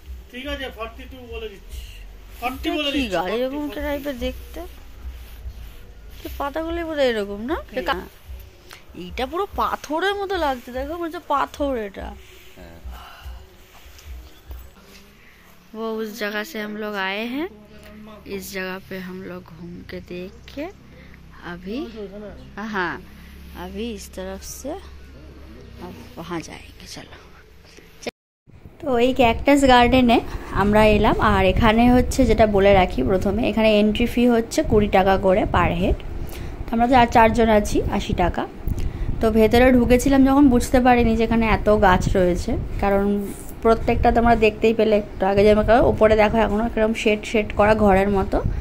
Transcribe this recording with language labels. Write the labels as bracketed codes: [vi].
[bn] ঠিক আছে, 42 বলে দিচ্ছি, 40 বলে কি দিচ্ছি। গাড়ি এরকম একটা টাইপের দেখতে, পাতাগুলো বোধ এরকম না? এইটা পুরো পাথরের মতো লাগছে, দেখো মনে হচ্ছে পাথর এটা। [hi] वो उस जगह से हम लोग आए हैं, इस जगह पे हम लोग घूम के देख के अभी, हाँ अभी इस तरफ से अब वहाँ जाएंगे। चलो, [bn] তো এই ক্যাকটাস গার্ডেনে আমরা এলাম। আর এখানে হচ্ছে যেটা বলে রাখি প্রথমে, এখানে এন্ট্রি ফি হচ্ছে 20 টাকা করে পার হেড। আমরা তো আর 4 জন আছি, 80 টাকা। তো ভেতরে ঢুকেছিলাম যখন বুঝতে পারিনি যে এখানে এত গাছ রয়েছে, কারণ প্রত্যেকটা তোমরা দেখতেই পেলে একটু আগে, যেমন ওপরে দেখো এখনও এরকম শেড করা ঘরের মতো।